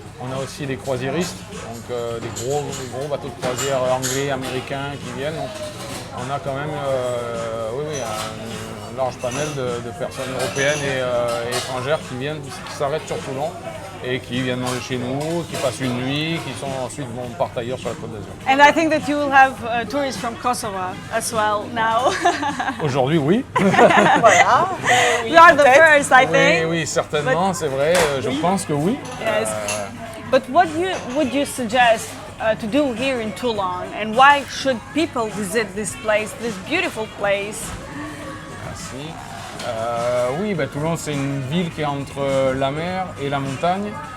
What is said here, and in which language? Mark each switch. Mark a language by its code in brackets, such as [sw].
[fr] On a aussi des croisiéristes, donc des gros bateaux de croisière anglais, américains qui viennent. Donc, on a quand même un large panel de personnes européennes et étrangères qui s'arrêtent sur Toulon et qui viennent manger chez nous, qui passent une nuit, qui ensuite partent ailleurs sur la Côte d'Azur. [en] And I think that you will have tourists from Kosovo as well now. [fr] Aujourd'hui, oui. Voilà. [en] You are the first, I think. [fr] Oui, certainement, c'est vrai. Je pense que oui. [en] Yes. But what would you suggest to do here in Toulon, and why should people visit this place, this beautiful place? [fr] Merci. Oui, Toulon, c'est une ville qui est entre la mer et la montagne.